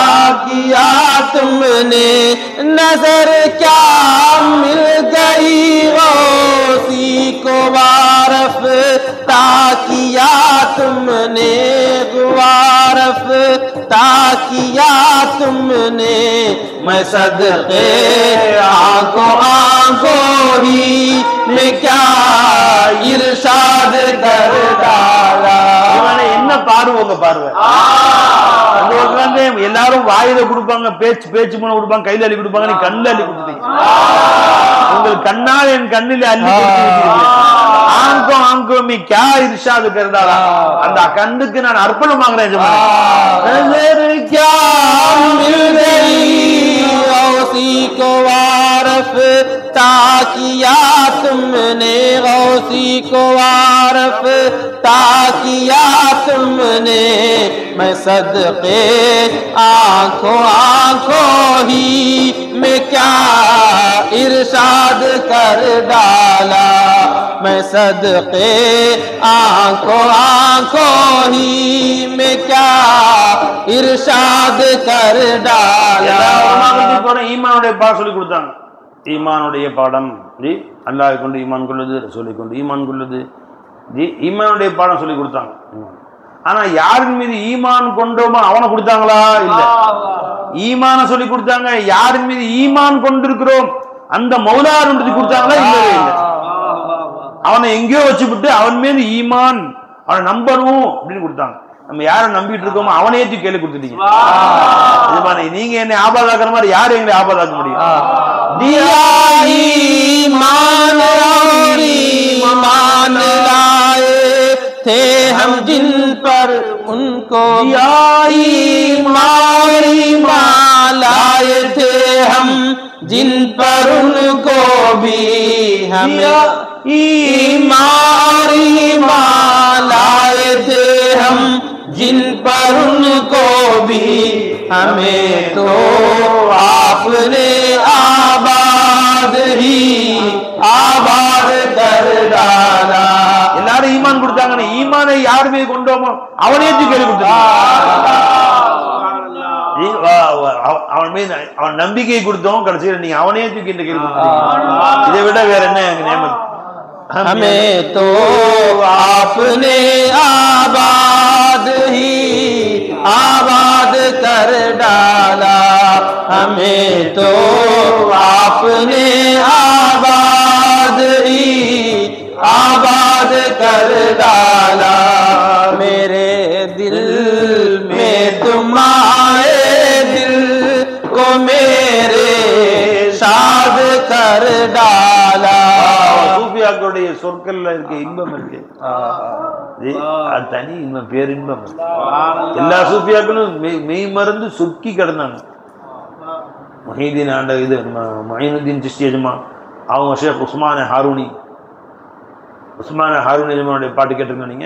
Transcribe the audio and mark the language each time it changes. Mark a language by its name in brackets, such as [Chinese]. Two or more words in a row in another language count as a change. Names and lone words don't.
[Hindi] किया तुमने, नजर क्या मिल गई गौसी को वारफ्ता किया तुमने, वारफ्ता किया तुमने। मैं सदके आंखों आंखों ही में क्या इरशाद कर डाला। [Tamil] என்ன பார்வை உங்க பார்வை? உட்கார்ந்து எல்லாரும் வாயில கொடுப்பாங்க, பேச்சு மூலம் கொடுப்பாங்க, கையில அள்ளி கொடுப்பாங்க, நீ கண்ணில் அள்ளி கொடுத்தீங்க. உங்கள் கண்ணால் என் கண்ணில் அள்ளி [Hindi] आँखों आँखों में क्या इरशाद कर डाला. [Tamil] அந்த கண்ணுக்கு நான் அர்ப்பணமாகிறேன். [Hindi] गौसी को वारफ्ता किया तुमने, गौसी को वारफ्ता किया तुमने। मैं सदके आंखों आंखों ही में क्या इरशाद कर डाला। मैं सदके आंखों आंखों ही में क्या इरशाद कर डाला। [Tamil] ஈமானுடைய பாடம் சொல்லி கொடுத்தாங்க. ஈமானுடைய பாடம் ஜி அல்லாஹ்வை கொண்டு ஈமான் கொள்வது, ரசூலை கொண்டு ஈமான் கொள்வது ஜி ஈமானுடைய பாடம் சொல்லி கொடுத்தாங்க. ஆனா யாரின் மீது ஈமான் கொண்டோமோ அவனை கொடுத்தாங்களா? இல்ல. ஈமான சொல்லி கொடுத்தாங்க. யாரின் மீது ஈமான் கொண்டிருக்கிறோம் அந்த மௌலார் கொடுத்தாங்களா? இல்லவே இல்லை. அவனை எங்கேயோ வச்சுவிட்டு அவன் மீது ஈமான், அவனை நம்பணும் அப்படின்னு கொடுத்தாங்க. நம்ம யாரை நம்பிட்டு இருக்கோமோ அவனே கேள்வி கொடுத்துட்டீங்க. நீங்க என்ன ஆபாதாக்குற மாதிரி யாரு எங்களை ஆபாதாக்க முடியும்? [Hindi] ईमान लाए थे हम जिन पर उनको, ईमान लाए थे हम जिन पर उनको भी हमें, ईमान लाए थे हम जिन पर उनको भी हमें तो आपने आबाद ही आबाद कर डाला। [Tamil] எல்லாரும் ஈமான் கொடுத்தாங்க. ஈமானை யார் மீது கொண்டோமோ அவனே கேள்வி கொடுத்தாங்க. அவன் மீது அவன் நம்பிக்கை கொடுத்தோம், கடைசியில் நீங்க அவனே தூக்கி கேள்வி கொடுத்தீங்க. இதை விட வேற என்ன எங்க நியமம்? [Hindi] हमें तो आपने आबाद ही आबाद कर डाला। हमें तो आपने आबाद ही आबाद कर डाला। मेरे दिल में तुम आए, दिल को मेरे शाद कर डाला। [Tamil] சூஃபியாக்களுடைய சொற்கள்ல இருக்க இன்பம் இருக்கு, அது தனி இன்பம், பேரின்பம். எல்லா சூஃபியாக்களும் மெய் மருந்து சொக்கி கிடந்தாங்க. மொஹீதீன் ஆண்ட இது மொஹீனுதீன் சிஷ்டி எஜமா, அவங்க ஷேக் உஸ்மான் ஹாரூனி, உஸ்மான் ஹாரூனி எஜமானுடைய பாட்டு கேட்டிருக்கோம் நீங்க?